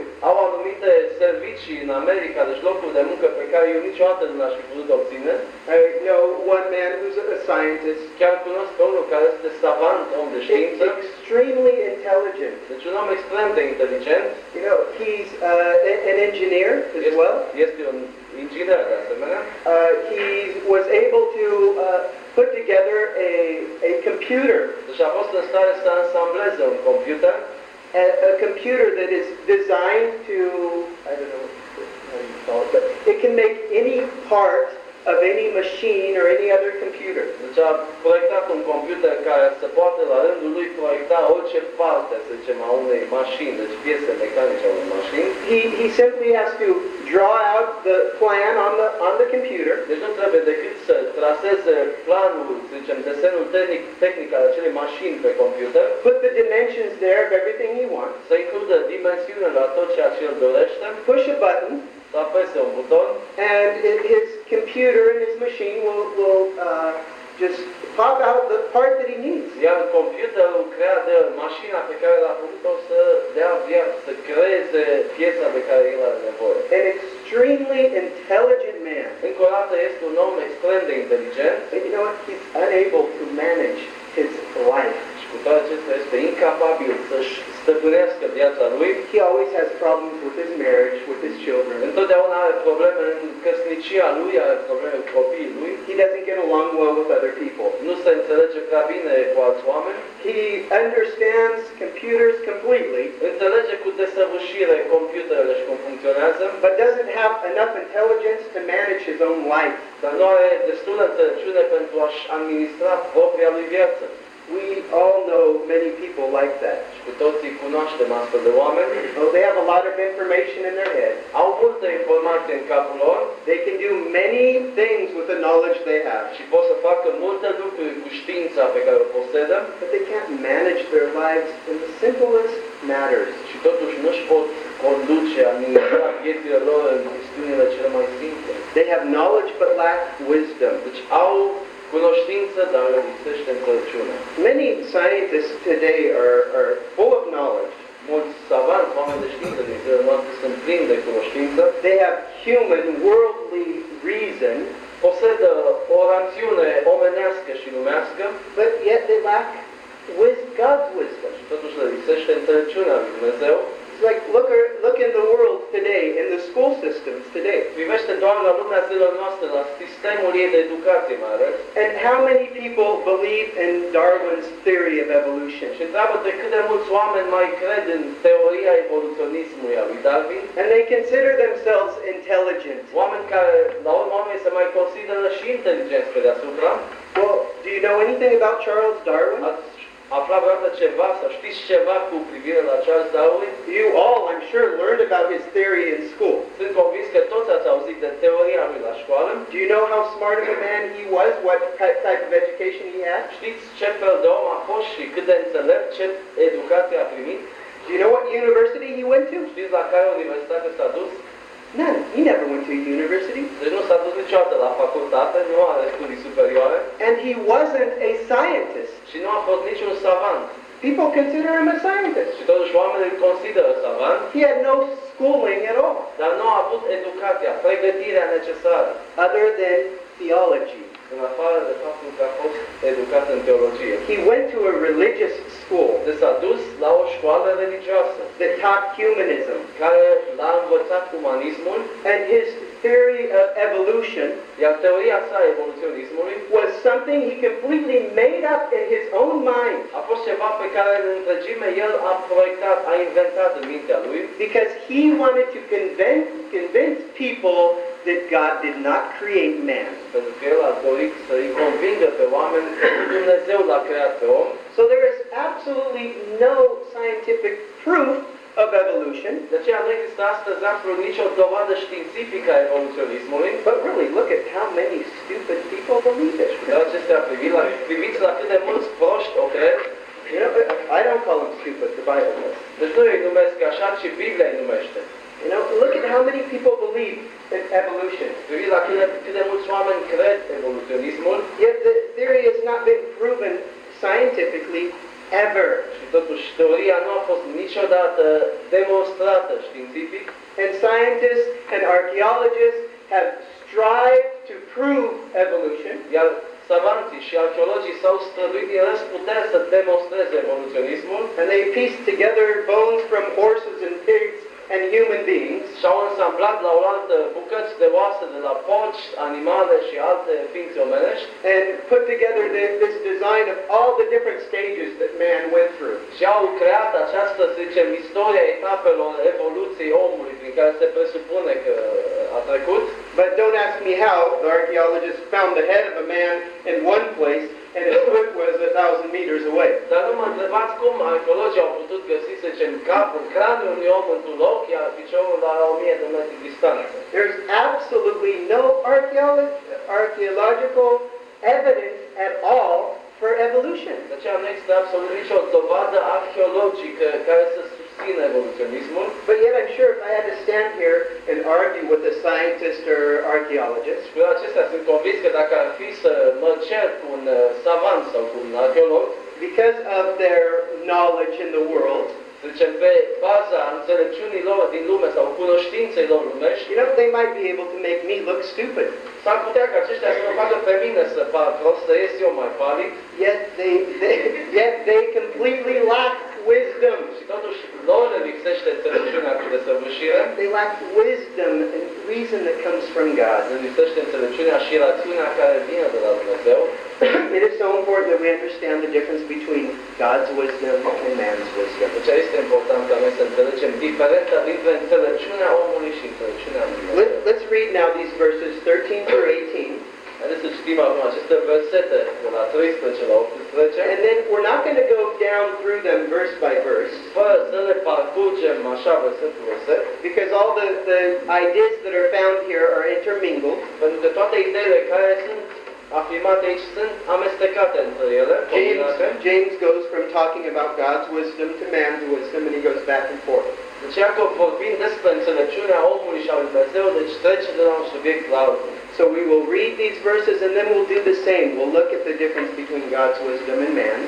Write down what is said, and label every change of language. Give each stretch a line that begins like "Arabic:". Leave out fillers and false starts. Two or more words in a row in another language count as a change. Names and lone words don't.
Romanian: Au anumite servicii în America, deci locuri de muncă pe care eu niciodată nu l-aș fi putut obține.
English: I know one man who's a scientist.
Romanian: Chiar cunosc pe unul care este savant, om de știință.
English: Extremely intelligent.
Romanian: Deci un om extrem de inteligent.
English: You know, he's an engineer as well.
Romanian: Este un inginer de asemenea.
English: He was able to put together a computer.
Romanian: Deci a fost în stare să ansambleze un computer.
English: A computer that is designed to, I don't know how you call it, but it can make any part of any machine or any other computer.
Romanian: Deci a proiectat un computer care să poate la rândul lui proiecta orice parte, să zicem, a unei mașini, deci piese mecanice a unei mașini.
English: He simply has to draw out the plan on the computer.
Romanian: Deci nu trebuie decât să traseze planul, să zicem, desenul tehnic al acelei mașini pe computer.
English: Put the dimensions there of everything he wants.
Romanian: Să includă dimensiunile la tot ceea ce el dorește.
English: Push a button.
Romanian: Să apese un buton.
English: And his computer and his machine will just pop out the part that he needs.
Romanian: Iar computerul creează mașina pe care l-a făcut-o să dea viață, să creeze piesa pe care el are nevoie.
English: An extremely intelligent man.
Romanian: Încă o dată este un om extrem de inteligent.
English: But you know what? He's unable to manage his life.
Romanian: Și cu toate acestea este incapabil să-și stăpânească viața lui.
English: He always has problems with his marriage, with his children.
Romanian: Întotdeauna are probleme în căsnicia lui, are probleme cu copiii lui.
English: He doesn't get along well with other people.
Romanian: Nu se înțelege prea bine cu alți oameni.
English: He understands computers completely,
Romanian: Înțelege cu desăvârșire computerele și cum funcționează,
English: but doesn't have enough intelligence to manage his own life.
Romanian: dar nu are destulă înțelepciune pentru a-și administra propria lui viață.
English: We all know many people like that.
Romanian: Și cu toții cunoaștem astfel de oameni.
English: Oh, they have a lot of information in their head.
Romanian: Au multe informații în capul lor
English: They can do many things with the knowledge they have,
Romanian: și pot să facă multe lucruri cu știința pe care o posedă,
English: but they can't manage their lives in the simplest matters.
Romanian: și totuși nu-și pot conduce, administra viețile lor în chestiunile cele mai simple.
English: They have knowledge but lack wisdom.
Romanian: Deci au cunoștință, dar le lipsește înțelepciunea.
English: Many scientists today are full of knowledge.
Romanian: Mulți savanți, oameni de știință din zilele noastre sunt plini de cunoștință,
English: They have human, worldly reason,
Romanian: posedă o rațiune omenească și lumească,
English: but yet they lack God's wisdom.
Romanian: și totuși le lipsește înțelepciunea lui Dumnezeu.
English: It's like look in the world today, in the school systems today.
Romanian: Privește doar la lumea zilor noastre, la sistemul ei de educație, mai ales.
English: And how many people believe in Darwin's theory of evolution?
Romanian: Și întreabă-te cât de mulți oameni mai cred în teoria evoluționismului a lui Darwin.
English: And they consider themselves intelligent.
Romanian: Oameni care, la urmă, oamenii se mai consideră și inteligenți pe deasupra.
English: Well, do you know anything about Charles Darwin?
Romanian: Ați aflat vreodată ceva sau știți ceva cu privire la Charles Darwin?
English: You all, I'm sure, learned about his theory in school.
Romanian: Sunt convins că toți ați auzit de teoria lui la școală.
English: Do you know how smart of a man he was? What type of education he had?
Romanian: Știți ce fel de om a fost și cât de înțelept, ce educație a primit?
English: Do you know what university he went to?
Romanian: Știți la care universitate s-a dus?
English: None. He never went to a university.
Romanian: Deci nu s-a dus niciodată la facultate, nu are studii superioare
English: And he wasn't a scientist.
Romanian: și nu a fost niciun savant.
English: People consider him a scientist.
Romanian: Și totuși oamenii îl consideră savant,
English: He had no schooling at all,
Romanian: dar nu a avut educația, pregătirea necesară,
English: other than theology.
Romanian: în afară de faptul că a fost educat în teologie.
English: He went to a religious school
Romanian: Deci s-a dus la o școală religioasă
English: that taught humanism.
Romanian: care l-a învățat umanismul,
English: And his theory of evolution
Romanian: iar teoria sa a evoluționismului
English: was something he completely made up in his own mind
Romanian: a fost ceva pe care în întregime el a proiectat, a inventat în mintea lui,
English: because he wanted to convince people that God did not create man.
Romanian: pentru că el a dorit să-i convingă pe oameni că Dumnezeu l-a creat pe om.
English: So there is absolutely no scientific proof of evolution.
Romanian: De aceea nu există astăzi absolut nicio dovadă științifică a evoluționismului.
English: But really, look at how many stupid people believe it.
Romanian: Dar acestea priviți la cât de mulți proști o cred.
English: You know, I don't call them stupid, the Bible does.
Romanian: Deci nu îi numesc așa, ci Biblia îi numește.
English: You know, look at how many people believe in evolution.
Romanian: Priviți la cât de mulți oameni cred evoluționismul.
English: Yet the theory has not been proven scientifically ever.
Romanian: Și totuși teoria nu a fost niciodată demonstrată științific.
English: And scientists and archaeologists have strived to prove evolution.
Romanian: Iar savanții și arheologii s-au străduit din răzputeri să demonstreze evoluționismul
English: And they pieced together bones from horses and pigs and human beings.
Romanian: și au însamblat la oaltă bucăți de oase de la porci, animale și alte ființe omenești
English: And put together this design of all the different stages that man went through.
Romanian: și au creat această, să zicem, istoria etapelor evoluției omului prin care se presupune că a trecut.
English: But don't ask me how the archaeologists found the head of a man in one place and his foot was 1,000 meters away.
Romanian: Dar nu mă întrebați cum arheologii au putut găsi, să zicem, capul, craniul unui om într-un loc, iar piciorul la 1000 de metri distanță.
English: There's absolutely no archaeological evidence at all for evolution.
Romanian: De aceea nu există absolut nicio dovadă arheologică care să susțină evoluționismul.
English: But yet I'm sure if I had to stand here and argue with a scientist or archaeologist,
Romanian: Și cu acestea sunt convins că dacă ar fi să mă cer cu un savant sau cu un arheolog,
English: because of their knowledge in the world,
Romanian: să zicem, pe baza înțelepciunii lor din lume sau cunoștinței lor lumești,
English: you know, they might be able to make me look stupid.
Romanian: s-ar putea ca aceștia să mă facă pe mine să par prost, să ies eu mai palid,
English: Yet they completely lack wisdom.
Romanian: și totuși lor le lipsește înțelepciunea cu desăvârșire,
English: They lack wisdom and reason that comes from God.
Romanian: le lipsește înțelepciunea și rațiunea care vine de la Dumnezeu.
English: It is so important that we understand the difference between God's wisdom and man's wisdom.
Romanian: Deci este important ca noi să înțelegem diferența dintre înțelepciunea omului și înțelepciunea lui Dumnezeu.
English: Let's read now these verses 13 through 18.
Romanian: Haideți să citim acum aceste versete de la 13 la 18.
English: And then we're not going to go down through them verse by verse,
Romanian: Fără să le parcurgem așa verset cu verset,
English: because all the ideas that are found here are intermingled.
Romanian: pentru că toate ideile care sunt afirmate aici sunt amestecate între ele, combinate.
English: James goes from talking about God's wisdom to man's wisdom, and he goes back and forth.
Romanian: Deci Iacov vorbind despre înțelepciunea omului și a lui Dumnezeu, deci trece de la un subiect la altul.
English: So we will read these verses and then we'll do the same. We'll look at the difference between God's wisdom and
Romanian: De
English: man's.